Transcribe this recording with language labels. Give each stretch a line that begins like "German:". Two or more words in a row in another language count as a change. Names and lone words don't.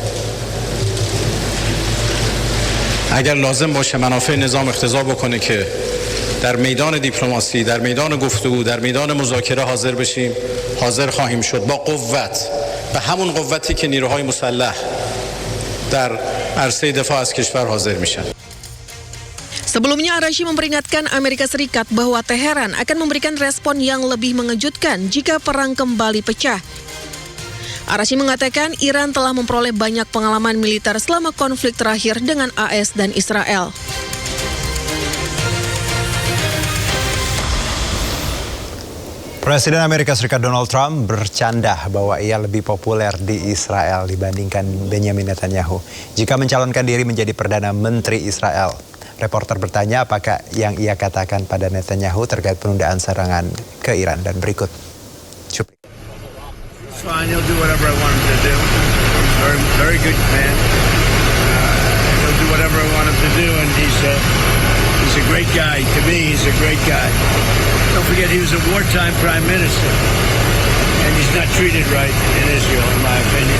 Persian: اگر لازم باشه منافع نظام اقتضا بکنه که در میدان دیپلماسی، در میدان گفتگو، در میدان مذاکره حاضر بشیم، حاضر خواهیم شد با قوت، به همون قوتی که نیروهای مسلح در عرصه دفاع از کشور حاضر میشن.
Indonesian: Sebelumnya, Arashi memperingatkan Amerika Serikat bahwa Teheran akan memberikan respon yang lebih mengejutkan jika perang kembali pecah. Arashi mengatakan Iran telah memperoleh banyak pengalaman militer selama konflik terakhir dengan AS dan Israel. Presiden Amerika Serikat Donald Trump bercanda bahwa ia lebih populer di Israel dibandingkan Benjamin Netanyahu jika mencalonkan diri menjadi Perdana Menteri Israel. Reporter bertanya apakah yang ia katakan pada Netanyahu terkait penundaan serangan ke Iran dan berikut.
English: Fine, he'll do whatever I want him to do. He's very good man. He'll do whatever I want him to do, and he's a great guy. To me, he's a great guy. Don't forget, he was a wartime prime minister, and he's not treated right in Israel, in my opinion.